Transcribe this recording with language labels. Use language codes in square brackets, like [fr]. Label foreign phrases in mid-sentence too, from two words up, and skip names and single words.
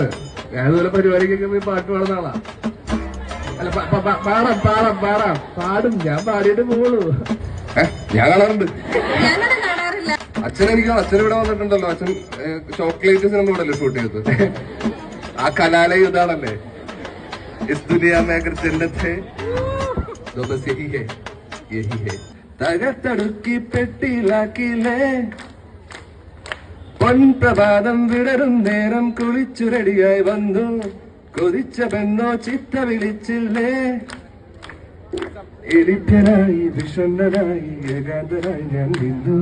[ml] ഞാനിതുപോലെ പരിപാടിക്കൊക്കെ പോയി പാട്ട് പാടുന്ന ആളാ. അല്ല പാടും. ഞാൻ പാടിയിട്ട് പോകുള്ളൂ. ഞാൻ കാണാറുണ്ട്. അച്ഛൻ ഇവിടെ വന്നിട്ടുണ്ടല്ലോ. അച്ഛൻ ചോക്ലേറ്റ് സിനിമ ഇവിടെ ഷൂട്ട് ചെയ്തത്. ആ കലാലയ ഇതാണല്ലേ. [hi] इस दुनिया में अगर जन्नत है तो बस यही है. [ml] തകത്തടുക്കി പെട്ടിയിലാക്കിയില്ലേ പൊൻപ്രഭാതം വിടരും നേരം കുളിച്ചു റെഡിയായി വന്നു. കൊതിച്ച പെണ്ണോ ചിത്ത വിളിച്ചില്ലേ. എലിഭ്യനായി വിഷണ്ണനായി ഏകാന്തനായി ഞാൻ നിന്നു.